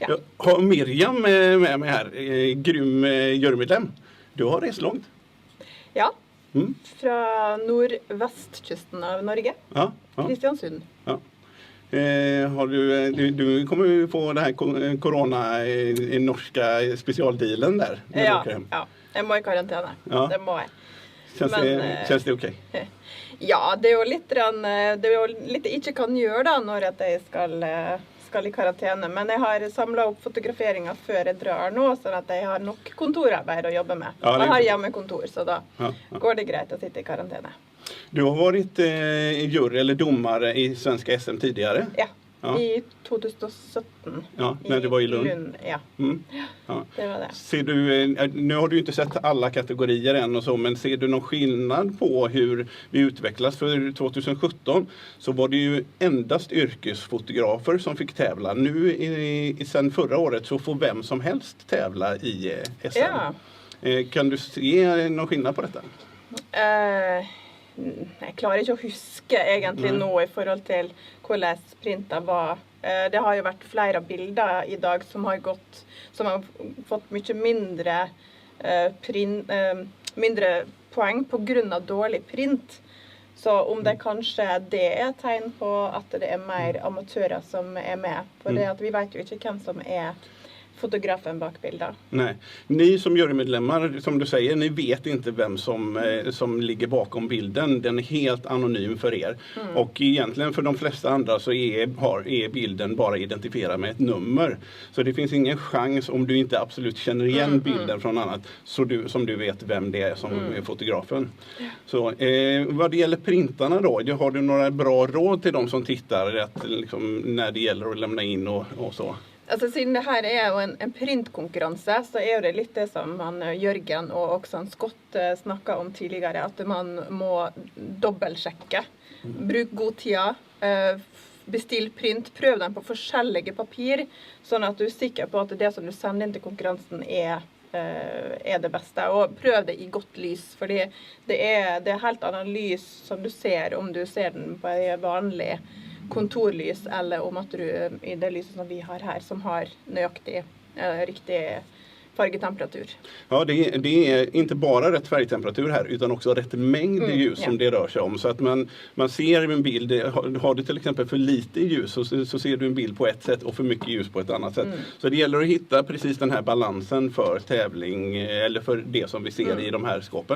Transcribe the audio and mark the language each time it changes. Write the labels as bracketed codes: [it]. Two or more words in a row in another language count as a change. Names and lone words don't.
[sv] Jag har Miriam med mig här, grym jurymedlem. Du har rest långt. [no] Ja, fra nordvestkysten av Norge. Ja. Kristiansund. Ja. [sv] Har du kommer ju få det här corona norska specialdealen där. [no] Ja, jeg må i karantene. Ja. Det må jeg. [sv] Känns det okej? [no] Ja, det er jo litt jeg ikke kan gjøre da, når at jeg skal i karantene. Men jeg har samlet opp fotograferinger før jeg drar nå, sånn at jeg har nok kontorarbeid å jobbe med. Ja, jeg har hjemmekontor, så da går det greit å sitte i karantene. [sv] Du har varit jury eller domare i svenska SM tidigare? Ja, i 2017. Ja, när det var i Lund. Ja. Ja. Det var det. Ser du, nu har du inte sett alla kategorier än och så, men ser du någon skillnad på hur vi utvecklas? För 2017 så var det ju endast yrkesfotografer som fick tävla. Nu sen förra året så får vem som helst tävla i SM. Ja. Kan du se någon skillnad på detta? [no] Jeg klarer ikke å huske egentlig nå i forhold til hvordan printa var. Det har jo vært flere bilder i dag som har fått mye mindre poeng på grunn av dårlig print. Så om det kanskje det er et tegn på at det er mer amatører som er med. For det at vi vet jo ikke hvem som är fotografen bak bilder. [sv] Nej, ni som jurymedlemmar, som du säger, ni vet inte vem som ligger bakom bilden. Den är helt anonym för er. Och egentligen för de flesta andra så är bilden bara identifierad med ett nummer. Så det finns ingen chans om du inte absolut känner igen bilden från annat som du vet vem det är som är fotografen. Så vad det gäller printarna då, har du några bra råd till de som tittar liksom, när det gäller att lämna in och så? [no] Altså, siden det her er jo en printkonkurranse, så er det litt det som Jørgen og også Scott snakket om tidligere, at man må dobbeltsjekke. Bruk god tid, bestill print, prøv den på forskjellige papir, sånn at du er sikker på at det som du sender inn til konkurransen er det beste. Og prøv det i godt lys, fordi det er helt annen lys som du ser om du ser den på en vanlig kontorlys, eller om at du i det lyset som vi har här som har nøyaktig, riktig färgtemperatur. [sv] Ja, det är inte bara rätt färgtemperatur här utan också rätt mängd ljus som det rör sig om. Så att man ser en bild, har du till exempel för lite ljus så ser du en bild på ett sätt och för mycket ljus på ett annat sätt. Så det gäller att hitta precis den här balansen för tävling eller för det som vi ser i de här skåpen.